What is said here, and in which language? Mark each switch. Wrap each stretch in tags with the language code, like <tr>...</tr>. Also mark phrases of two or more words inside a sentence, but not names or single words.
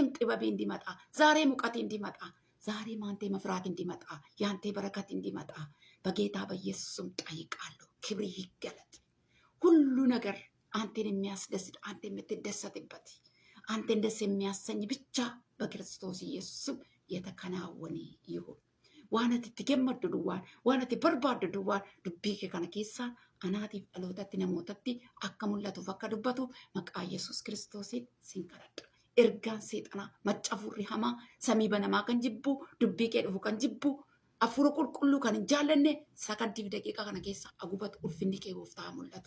<am>ጥበብ እንዲመጣ፣ ዛሬም እውቀት እንዲመጣ፣ ዛሬም አንተ መፍራት እንዲመጣ፣ ያንተ በረከት እንዲመጣ በጌታ በኢየሱስም ጠይቃለሁ። ክብር ይገለጥ። ሁሉ ነገር አንተን የሚያስደስት፣ አንተ የምትደሰትበት፣ አንተን ደስ የሚያሰኝ ብቻ በክርስቶስ ኢየሱስም የተከናወነ ይሁን።</am> <om>waanati itti gammaddu duwwaan, waanati barbaaddu duwwaan dubbii kee kana keessaa anaatiif dhalootatti namootatti akka mul'atuuf akka dubbatu maqaa Yesuus Kiristoosiin sin kadhadha. Ergaan seexanaa maccafurri hamaa samii banamaa kan jibbu, dubbii kee dhufu kan jibbu, hafuura qulqulluu kan hin jaallanne sakantiif daqiiqaa kana keessa agubatu ulfinni kee gooftaa mul'atu.</om>